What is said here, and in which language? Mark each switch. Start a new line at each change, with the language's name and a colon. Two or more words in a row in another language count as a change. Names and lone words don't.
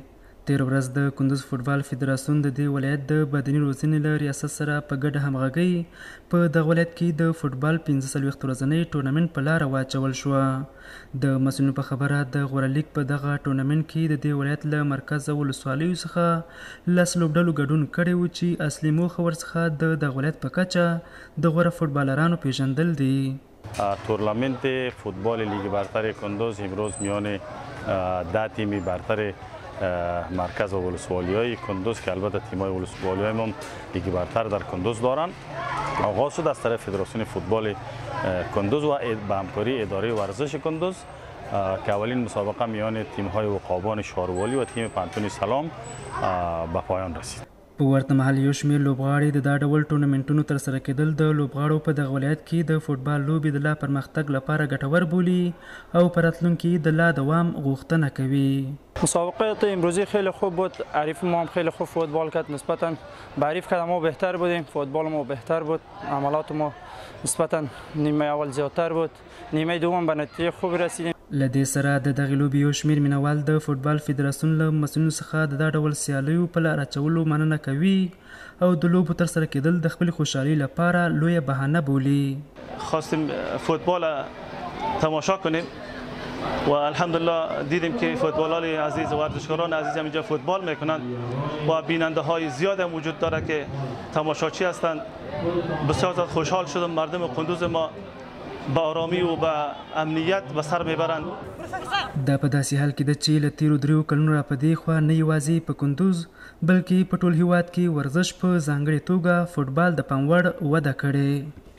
Pashto: تېره ورځ د کندوز فوټبال فدراسیون د دې ولایت د بدني روزنې له ریاست سره په ګډه همغږۍ په دغه ولایت کې د فوټبال 45 ورځنی ټورنمنټ په لاره واچول شوه. د مسؤلینو په خبره د غوره لیګ په دغه ټورنمنټ کې د دې ولایت له مرکز او ولسوالیو څخه 10 لوبډلو ګډون کړی و چې اصلي موخه ورڅخه د دغه ولایت په کچه د غوره فوتبالرانو پیژندل دي.
Persian: تورنمنت فوتبال لیگ برتر کندوز امروز میان 10 تیم برتر مرکز و ولسوالی‌های کندوز که البته تیم‌های ولسوالی‌های ما لیگ برتر در کندوز دارند آغاز شد از طرف فدراسیون فوتبال کندوز و به همکاری اداره ورزش کندوز که اولین مسابقه میان تیم‌های عقابان شاروالی و تیم پانتون سلام به پایان رسید.
Pashto: په ورته مهال یو شمېر لوبغاړي د دا ډول ټورنمنټونو ترسره کېدل د لوبغاړو په دغه ولایت کې د فوټبال لوبې د لا پرمختګ لپاره ګټور بولي او په راتلونکي د لا دوام غوښتنه کوي.
Persian: مسابقات امروزی خیلی خوب بود. حریف ما هم خیلی خوب فوتبال کرد. نسبتا به حریف که ما بهتر بودیم. فوتبال ما بهتر بود. عملات ما نسبتا نیمه اول زیادتر بود. نیمه دوم به نتیجه خوب رسیدیم.
Pashto: له دې سره د دغې لوبې یو شمېر مینوال د فوټبال فدراسیون له مسؤلینو څخه د دا ډول سیالیو په لاره اچولو مننه کوي او د لوبو ترسره کېدل د خپلې خوشحالۍ لپاره لویه بهانه بولي.
Persian: خواستیم فوتبال تماشا کنیم و الحمدلله دیدیم که فوتبال‌های عزیز و ورزشکاران عزیز هم اینجا فوتبال میکنند و بیننده های زیاد هم وجود داره که تماشاچی هستند. بسیار زیاد خوشحال شدم. مردم کندوز ما با آرامی و با امنیت به سر میبرند.
Pashto: دا په داسې حال کې ده چې له تیرو 3 کلونو را په دې خوا نه یوازې په کندوز بلکې په ټول هیواد کې ورزش په ځانګړې توګه فوټبال د پام وړ وده کړې.